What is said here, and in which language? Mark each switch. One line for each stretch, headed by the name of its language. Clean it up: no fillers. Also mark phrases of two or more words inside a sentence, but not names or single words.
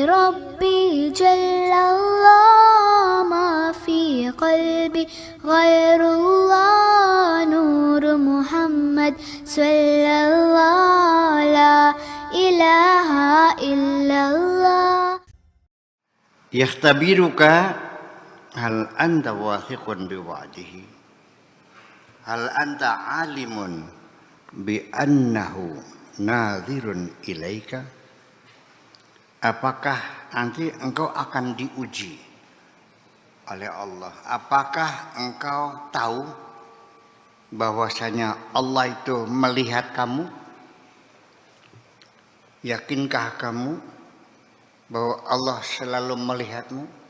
Arabic: ربي جل الله ما في قلبي غير الله نور محمد صلى الله لا إله إلا الله. يختبرك هل أنت واثق بوعده هل أنت عالم بأنه ناظر إليك.
Indonesian: Apakah nanti engkau akan diuji oleh Allah? Apakah engkau tahu bahwasanya Allah itu melihat kamu? Yakinkah kamu bahwa Allah selalu melihatmu?